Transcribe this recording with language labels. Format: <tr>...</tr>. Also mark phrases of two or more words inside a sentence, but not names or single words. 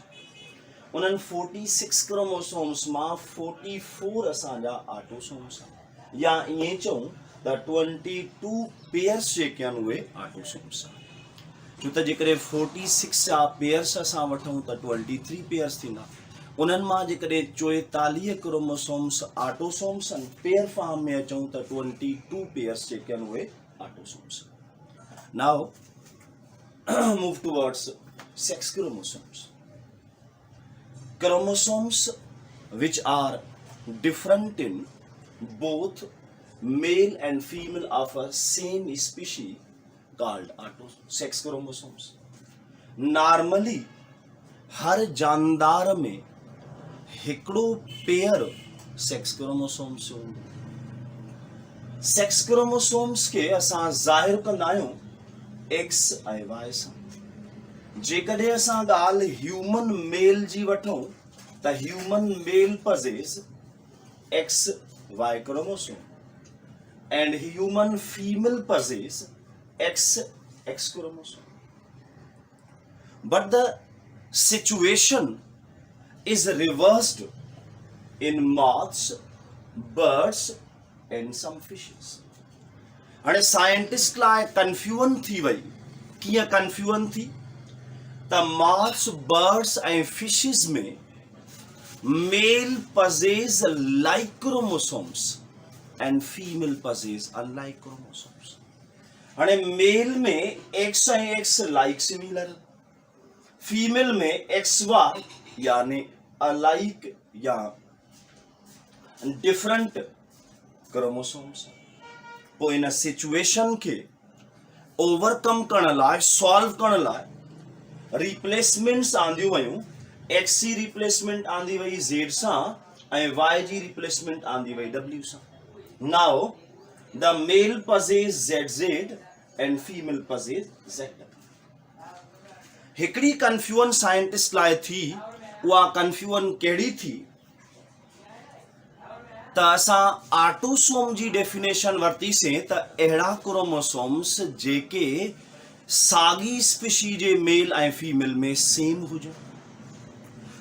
<sd>उन्हनि 46 क्रोमोसोम्स मां 44 असांजा ऑटोसोम्स आहिनि, या ईअं चऊं त 22 पेयर्स जेके आहिनि उहे ऑटोसोम्स आहिनि। छो त जेकॾहिं 46 जा पेयर्स असां वठूं त 23 पेयर्स थींदा। उन्हनि मां जेकॾहिं 44</sd> <en>chromosomes autosomes</en> <sd>आहिनि,</sd> <en>pair form</en> <sd>में अचूं त 22 पेयर्स जेके आहिनि उहे ऑटोसोम्स।</sd> <en>Now move towards sex chromosomes. Chromosomes which are different in both male and female of a same species called sex chromosomes.</en> <sd>Normally हर जानदार में हिकिड़ो पेयर</sd> <en>sex chromosomes</en> <sd>हूंदो।</sd> <en>sex chromosomes</en> <sd>के असां ज़ाहिर कंदा आहियूं एक्स ऐं वाई सां। जेकॾहिं असां ॻाल्हि</sd> <en>human male</en> <sd>जी वठूं त</sd> <en>human male possess X Y chromosome and human female possess X X chromosome. But the situation is reversed in moths, birds and some fishes.</en> <sd>हाणे साइंटिस्ट लाइ कंफ्यूजन थी वई। कीअं कंफ्यूजन थी त</sd> <en>moths, birds</en> <sd>ऐं फिशिस में</sd> <en>male possess like chromosomes and female possess unlike chromosomes.</en> <sd>हाणे मेल में एक्स ऐं एक्स</sd> <en>like similar,</en> <sd>फीमेल में एक्स वाई यानी अलाइक या</sd> <en>different chromosomes.</en> <sd>पोइ इन सिचुएशन के ओवरकम करण लाइ, सॉल्व करण लाइ रिप्लेसमेंट्स आंदियूं वयूं। एक्स जी रिप्लेसमेंट आंदी वई ज़ेड सां ऐं वाई जी रिप्लेसमेंट आंदी वई डब्ल्यू सां।</sd> <en>Now the male possess ZZ and female possess ZW.</en> <sd>हिकिड़ी कंफ्यूजन साइंटिस्ट लाइ थी, उहा कंफ्यूजन कहिड़ी थी त असां ऑटोसोम जी डेफिनेशन वरितीसीं त अहिड़ा क्रोमोसोम्स जेके साॻी स्पीशी जे मेल ऐं फीमेल में सेम हुजनि।</sd>